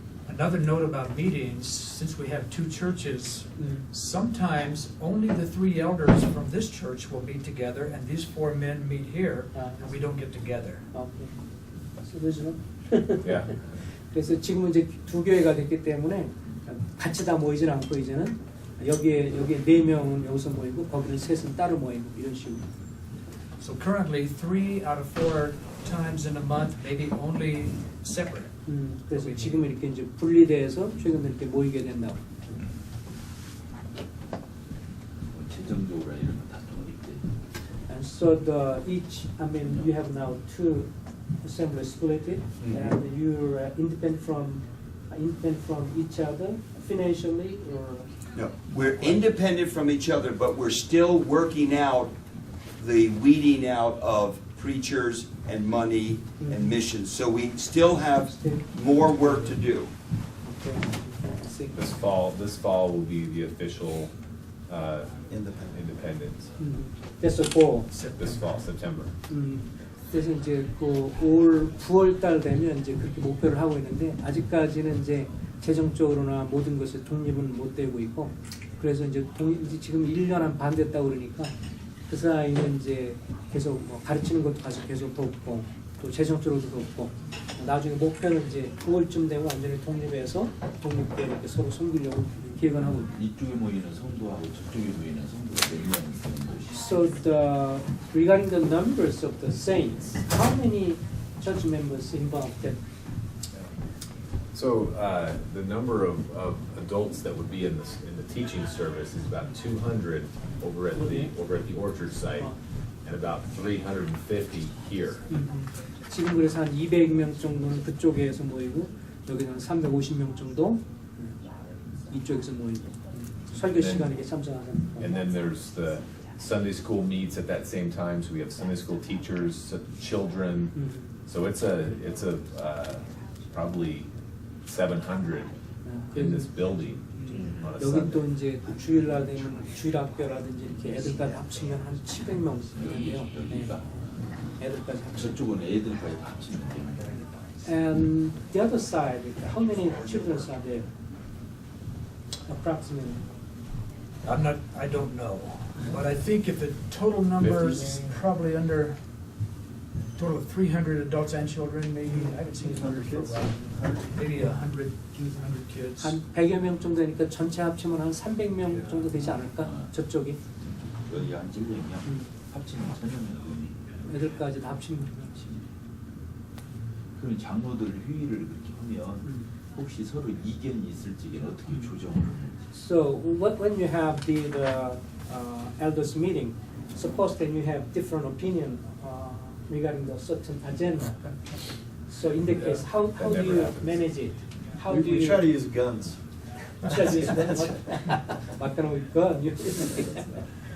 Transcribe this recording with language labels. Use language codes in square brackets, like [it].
[en] Another note about meetings, since we have 2 churches, sometimes only the 3 elders from this church will meet together, and these 4 men meet here, and we don't get together. 소리지는. Yeah. [ko] 그래서 지금은 이제 2 교회가 됐기 때문에 같이 다 모이진 않고 이제는 여기에 4명은 여기서 모이고 거기는 3은 따로 모이고 이런 식으로. [en] So currently, 3 out of 4 times in a month, maybe only separate. [ko] 그래서 지금 이렇게 이제 분리돼서 최근 이렇게 모이게 된다고. 재정적으로 이런 거 다툼이 있대. [en] So you have now two assemblies split it, and you're independent from each other financially, or No, we're independent from each other, but we're still working out the weeding out of preachers and money and missions. So we still have more work to do. okay. I see. This fall will be the official independence. That's the goal. This fall, September. [ko] 그래서 이제 올 9월 달 되면 이제 그렇게 목표를 하고 있는데 아직까지는 이제 재정적으로나 모든 것에 독립은 못 되고 있고 그래서 이제 지금 1년 한 반 됐다고 그러니까 그 사이는 이제 계속 뭐 가르치는 것도 가서 계속 돕고 또 재정적으로도 돕고 나중에 목표는 이제 9월쯤 되면 완전히 독립해서 독립되게 이렇게 서로 섬기려고 계획을 하고 있습니다. 이쪽에 모이는 성도하고 저쪽에 모이는 성도가 몇 명 되는 것이. [en] So regarding the numbers of the saints, how many church members involved? So the number of adults that would be in the teaching service is about 200 over at the Orchard site, and about 350 here. [ko] 지금 그래서 한 200명 정도는 그쪽에서 모이고 여기는 350명 정도 이쪽에서 모이고 설교 시간에 참석하는. [en] And then there's the Sunday school meets at that same time, so we have Sunday school teachers, children. So it's a probably 700 in this building on a [ko] 여기 [en] Sunday. [ko] 또 이제 주일날 되면 주일학교라든지 이렇게 애들까지 합치면 한 700명 되는데요. 애들까지 합치면. 저쪽은 애들까지 합치면 됩니다. [en] And the other side, how many children are there? Approximately. I don't know, but I think if the total number is probably under total of 300 adults and children, maybe I haven't seen 100 kids. Maybe 100 kids. [ko] 한 100여 명 정도 되니까 전체 합치면 한 300명 정도 되지 않을까? 저쪽이 여기 한 700명 합치면 1000명. 애들까지 다 합치면. 그럼 장로들 회의를 그렇게 하면 혹시 서로 이견이 있을 적에는 어떻게 조정을 하는지. [en] So when you have the elders meeting, suppose that you have different opinion regarding the certain agenda. So in the case, how do you manage it? How do We you try to use guns. what kind of gun?